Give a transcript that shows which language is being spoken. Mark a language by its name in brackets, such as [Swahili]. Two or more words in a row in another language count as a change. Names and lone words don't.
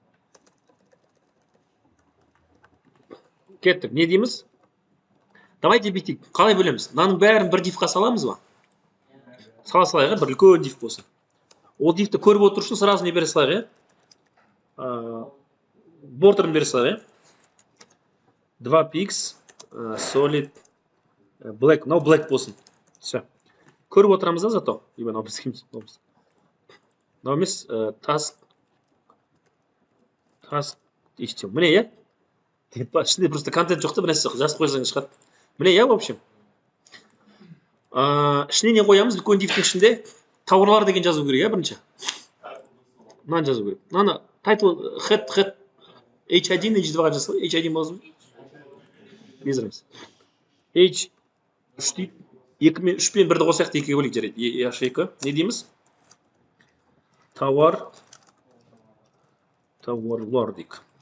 [Kazakh] Кеттік, не дейміз? Давайте бүйтейік. Қалай бөлеміз? Мынаның бәрін бір дифқа саламыз ба? Сала салайық, бір үлкен диф болсын. Ол дифті көріп отыру үшін сразу не бере салайық, бордерін бере салайық. [English] 2px solid black, [Kazakh] мынау black болсын. Все. Көріп отырамыз да зато. Мынау емес task еште. Міне, ішінде просто контент жоқ та, бір нәрсе жазып қойсаң шығады. Міне, [Russian] в общем. [Kazakh] Ішіне не қоямыз? Үлкен дифтің ішінде тауарлар деген жазу керек, бірінші. Мынаны жазу керек. Мынаны [English] title head h1, [Kazakh] h2-ға жасау. h1 болсын. [Russian] Без разницы. [Kazakh] h3 дейді. 2 мен 3 пен 1-ді қосайық, 2-ге бөлейік жарайды. h2. Не дейміз? Товарлар дейік.